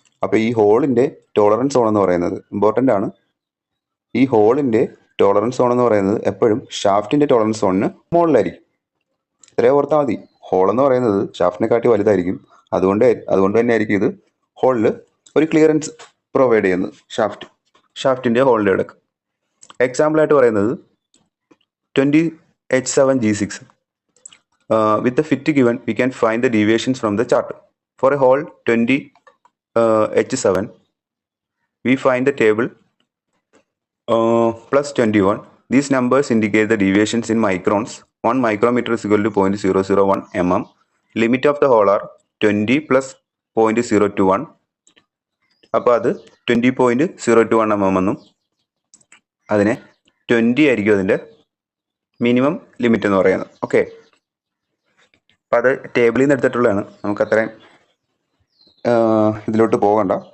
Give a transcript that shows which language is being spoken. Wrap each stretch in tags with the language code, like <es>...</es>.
<ml>അപ്പോൾ ഈ ഹോളിൻ്റെ ടോളറൻസ് സോൺ എന്ന് പറയുന്നത് ഇമ്പോർട്ടൻ്റ് ആണ്. ഈ ഹോളിൻ്റെ ടോളറൻസ് സോൺ എന്ന് പറയുന്നത് എപ്പോഴും ഷാഫ്റ്റിൻ്റെ ടോളറൻസ് സോണിന് മുകളിലായിരിക്കും. ഇത്രയും ഓർത്താൽ മതി. ഹോൾ എന്ന് പറയുന്നത് ഷാഫ്റ്റിനെക്കാട്ടി വലുതായിരിക്കും. അതുകൊണ്ട് തന്നെ ആയിരിക്കും ഇത് ഹോളിൽ ഒരു ക്ലിയറൻസ് പ്രൊവൈഡ് ചെയ്യുന്നത് ഷാഫ്റ്റിൻ്റെ ഹോളിൻ്റെ ഇടയ്ക്ക്. എക്സാമ്പിളായിട്ട് പറയുന്നത് 20 H7 G6.</ml> <en>With the fit given, we can find the deviations from the chart. For a hole 20 H7, we find the table plus 21. These numbers indicate the deviations in microns. 1 micrometer is equal to 0.001 mm. Limit of the hole are 20 plus 0.021.</en> <ml>അപ്പോൾ അത് 20.021 mm എന്നും അതിനെ 20 ആയിരിക്കും അതിൻ്റെ minimum limit എന്ന് പറയുന്നത്. Okay, അപ്പോൾ അത് ടേബിളിൽ നിന്ന് എടുത്തിട്ടുള്ളതാണ്. നമുക്കത്രയും ഇതിലോട്ട് പോകണ്ട.</ml>